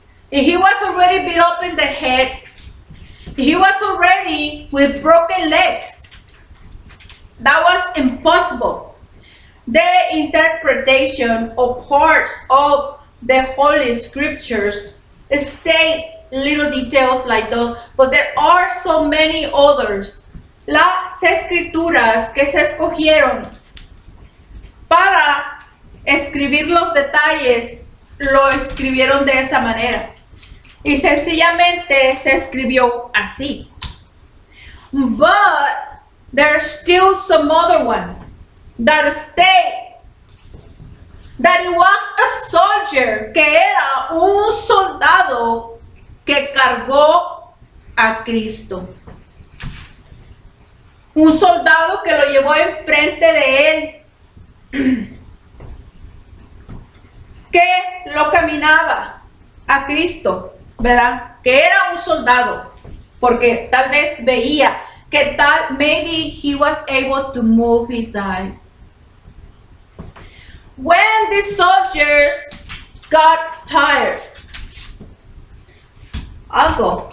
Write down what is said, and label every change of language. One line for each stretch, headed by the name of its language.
English: If he was already beat up in the head? If he was already with broken legs? That was impossible. The interpretation of parts of the Holy Scriptures state little details like those, but there are so many others.
Spanish: Las escrituras que se escogieron para escribir los detalles lo escribieron de esa manera y sencillamente se escribió así.
English: But there are still some other ones that state that it was a soldier,
Spanish: que era un soldado que cargó a Cristo. Un soldado que lo llevó enfrente de él, que lo caminaba a Cristo, ¿verdad? Que era un soldado, porque tal vez veía que tal,
English: maybe he was able to move his eyes. When the soldiers got tired, I'll go.